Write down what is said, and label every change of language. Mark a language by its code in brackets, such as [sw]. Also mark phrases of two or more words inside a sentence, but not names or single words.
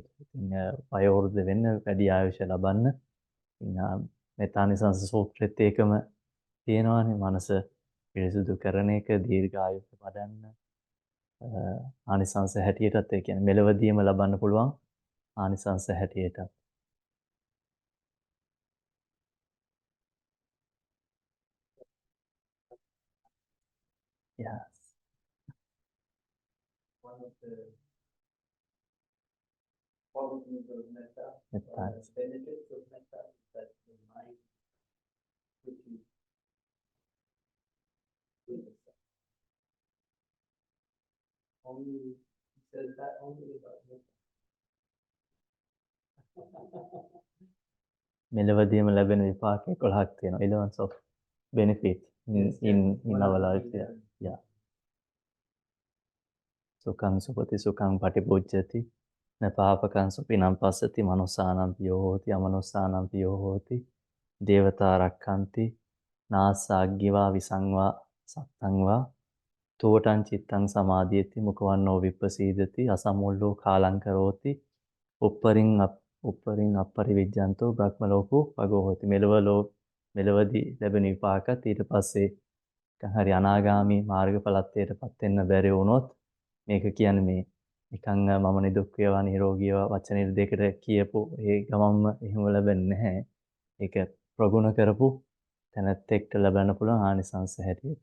[si] ඉතින් වයෝවෘද්ධ වෙන්න වැඩි ආයුෂ ලබන්න. ඉතින් මෙතානිසංස සූත්‍රෙත් ඒකම තියෙනවානේ මනස පිරිසුදු කරන එක දීර්ඝායුෂ වඩන්න ආනිසංස හැටියටත් ඒ කියන්නේ මෙලවදීම ලබන්න පුළුවන් ආනිසංස හැටියට. [en] Yes. One of the qualities of metta, benefits of metta is that the mind quickly with itself. Only he says that only about metta. [si] මෙලවදීම ලැබෙන විපාක 11ක් තියෙනවා. [en] 11 of benefit in our life. Yeah. [pi] සුඛං සුපති සුඛං පටිපුජ්ජති න පාපකං සුපිනම් පස්සති මනුස්සානම් පියෝ හෝති අමනුස්සානම් පියෝ හෝති දේවතා රක්ඛන්ති නාසාග්ගිවා විසංවා සත්තංවා තෝටං චිත්තං සමාධියති මුඛවන්නෝ විප්පසීදති අසමුල්ලෝ කාලං කරෝති උප්පරින් අපරිවිජ්ජන්තෝ බ්‍රහ්ම ලෝකෝ පගෝ හෝති. [si] මෙලවදී ලැබෙන විපාකත් ඊට පස්සේ හරි අනාගාමී මාර්ගඵලත්වයටපත් වෙන්න බැරි වුණොත් මේක කියන්නේ මේ නිකන් මම නිදුක් වේවා නිරෝගී වේවා වචන දෙකට කියපු ඒ ගමම්ම එහෙම ලැබෙන්නේ නැහැ. ඒක ප්‍රගුණ කරපු තැනැත්තෙක්ට ලබන්න පුළුවන් ආනිසංස හැටියට.